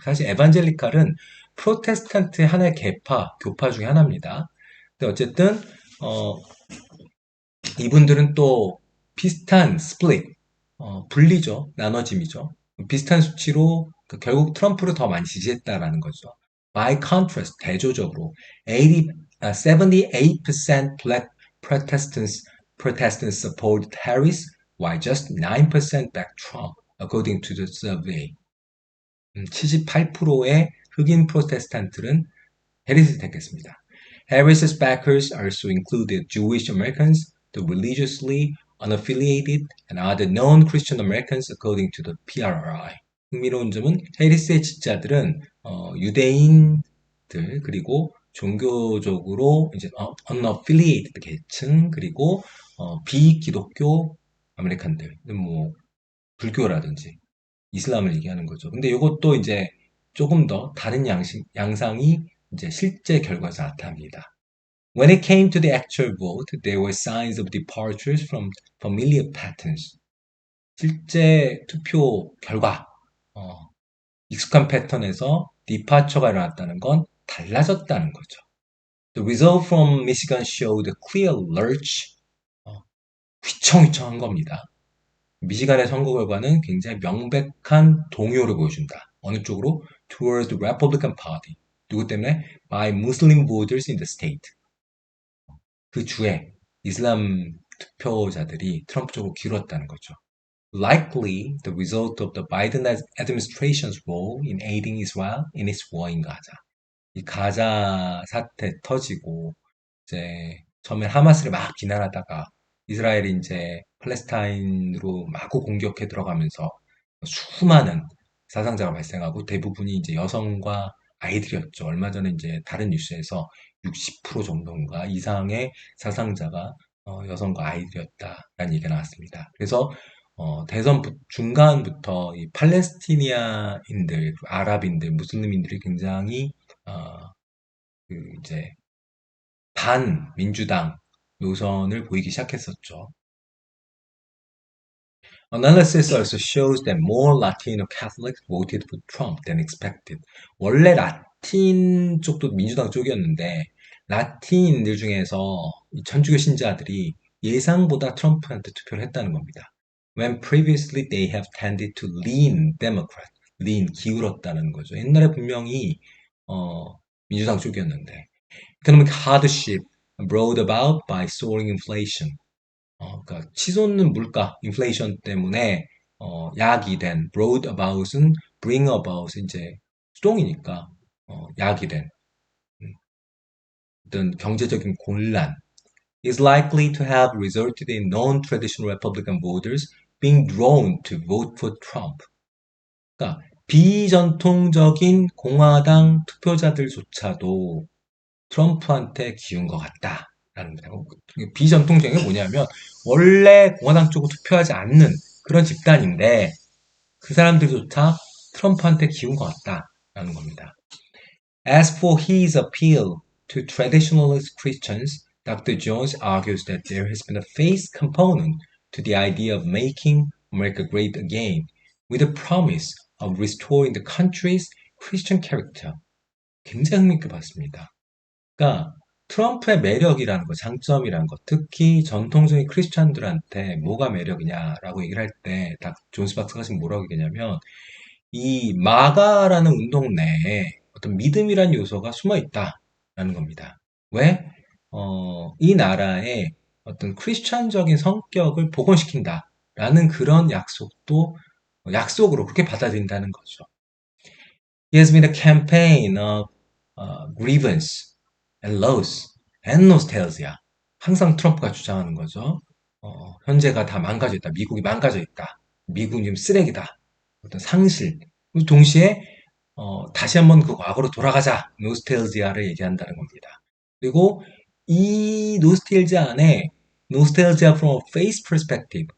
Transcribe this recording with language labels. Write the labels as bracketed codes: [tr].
[ko] 사실 에반젤리칼은 프로테스탄트의 하나의 교파 중에 하나입니다. 근데 어쨌든 이분들은 또 비슷한 스플릿, 분리죠, 나눠짐이죠. 비슷한 수치로 결국 트럼프를 더 많이 지지했다라는 거죠. [en] By contrast, [ko] 대조적으로 [en] 78% black Protestants Protestants supported Harris, while just 9% backed Trump, according to the survey. [ko] 78%의 흑인 프로테스탄트는 해리스를 택했습니다. [en] Harris's backers also included Jewish Americans, the religiously unaffiliated, and other non-Christian Americans, according to the PRI. [ko] 흥미로운 점은 해리스의 지지자들은 유대인들 그리고 종교적으로 이제 unaffiliated 계층 그리고 비기독교 아메리칸들, 뭐 불교라든지 이슬람을 얘기하는 거죠. 근데 이것도 이제 조금 더 다른 양상이 이제 실제 결과에서 나타납니다. [en] When it came to the actual vote, there were signs of departures from familiar patterns. [ko] 실제 투표 결과, 익숙한 패턴에서 디파처가 일어났다는 건 달라졌다는 거죠. [en] The result from Michigan showed a clear lurch. [ko] 휘청휘청한 겁니다. 미시간의 선거 결과는 굉장히 명백한 동요를 보여준다. 어느 쪽으로? [en] Towards the Republican Party. [ko] 누구 때문에? [en] By Muslim voters in the state. [ko] 그 주에 이슬람 투표자들이 트럼프 쪽으로 기울었다는 거죠. [en] Likely the result of the Biden administration's role in aiding Israel in its war in Gaza. [ko] 이 가자 사태 터지고 이제 처음엔 하마스를 막 비난하다가 이스라엘이 이제 팔레스타인으로 마구 공격해 들어가면서 수많은 사상자가 발생하고 대부분이 이제 여성과 아이들이었죠. 얼마 전에 이제 다른 뉴스에서 60% 정도인가 이상의 사상자가 여성과 아이들이었다라는 얘기가 나왔습니다. 그래서 대선 중간부터 이 팔레스티니아인들, 아랍인들, 무슬림인들이 굉장히 이제 반민주당 노선을 보이기 시작했었죠. [en] Analysis also shows that more Latino Catholics voted for Trump than expected. [ko] 원래 라틴 쪽도 민주당 쪽이었는데 라틴인들 중에서 천주교 신자들이 예상보다 트럼프한테 투표를 했다는 겁니다. [en] When previously they have tended to lean Democrat, lean [ko] 기울었다는 거죠. 옛날에 분명히 민주당 쪽이었는데 [en] Economic hardship brought about by soaring inflation. [ko] 그러니까 치솟는 물가, 인플레이션 때문에 야기된 brought about은 bring about 이제 수동이니까 야기된 어떤 경제적인 곤란 [en] is likely to have resulted in non-traditional Republican voters being drawn to vote for Trump. [ko] 그러니까 비전통적인 공화당 투표자들조차도 트럼프한테 기운 것 같다라는 거예요. 비전통적인 게 뭐냐면 원래 공화당 쪽으로 투표하지 않는 그런 집단인데 그 사람들조차 트럼프한테 기운 것 같다라는 겁니다. [en] As for his appeal to traditionalist Christians, Dr. Jones argues that there has been a faith component to the idea of making America great again, with the promise of restoring the country's Christian character. [ko] 굉장히 흥미있게 봤습니다. 그러니까 트럼프의 매력이라는 거, 장점이라는 거, 특히 전통적인 크리스찬들한테 뭐가 매력이냐라고 얘기를 할 때, 존스 박사가 지금 뭐라고 얘기냐면, 이 마가라는 운동 내에 어떤 믿음이란 요소가 숨어 있다라는 겁니다. 왜? 이 나라의 어떤 크리스찬적인 성격을 복원시킨다라는 그런 약속으로 그렇게 받아들인다는 거죠. [en] He has been a campaign of grievance and loss and nostalgia. [ko] 항상 트럼프가 주장하는 거죠. 현재가 다 망가져 있다. 미국이 망가져 있다. 미국은 지금 쓰레기다. 어떤 상실. 동시에 다시 한번 그 과거로 돌아가자. 노스텔지아를 얘기한다는 겁니다. 그리고 이 노스텔지아 안에 노스텔지아 [en] from a faith perspective.